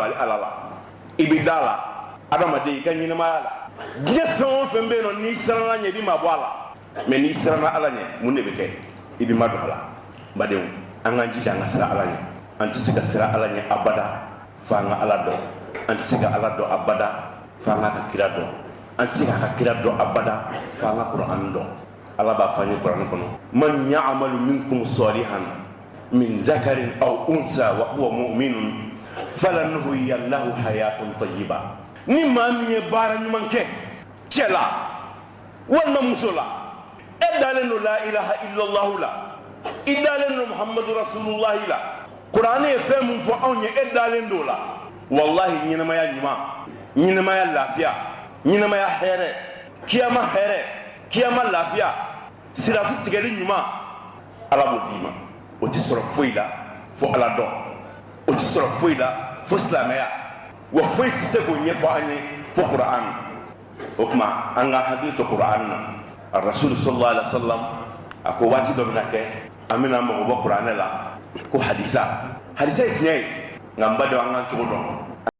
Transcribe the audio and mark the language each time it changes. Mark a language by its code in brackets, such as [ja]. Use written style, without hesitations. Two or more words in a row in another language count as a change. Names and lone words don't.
[bm] don ala la i bɛ da la adamaden i ka ɲɛnamaya la diɲɛ fɛn o fɛn bɛ yen nɔ n'i siranna ɲɛ i bɛ maa bɔ a la mɛ n'i siranna ala ɲɛ mun de bɛ kɛ i bɛ ma don a la badenw an k'an jija an ka siran ala ɲɛ an tɛ se ka siran ala ɲɛ abada f'an ka ala dɔn an tɛ se ka ala dɔn abada f'an ka kira dɔn an tɛ se ka kira dɔn abada f'an ka kuranɛ dɔn ala b'a fɔ an ye kuranɛ kɔnɔ [ar] من يعمل منكم صالحا من ذكر أو أنثى وهو مؤمن فلنحيينه حياة طيبة [bm] ni maa min ye baara ɲuman kɛ cɛ la walima muso la e dalen don [ar] لا إله إلا الله [bm] la i dalen don [ar] محمد رسول الله [bm] la kuranɛ ye fɛn min fɔ anw ye e dalen don la wallahi ɲɛnamaya ɲuman ɲɛnamaya lafiya ɲɛnamaya hɛrɛ kiyama lafiya siratu tigɛli ɲuman ala b'o d'i ma o tɛ sɔrɔ foyi la fo ala dɔn o tɛ sɔrɔ foyi la fo silamɛya wa foyi tɛ se k'o ɲɛfɔ an ye fo kuranɛ o tuma an ka hakili to kuranɛ na a rasulu [ar] صلى الله عليه وسلم [bm] a ko waati dɔ bɛna kɛ an bɛna mago bɔ kuranɛ la ko hadisa ye tiɲɛ ye nka n ba dɔn an k'an cogo dɔn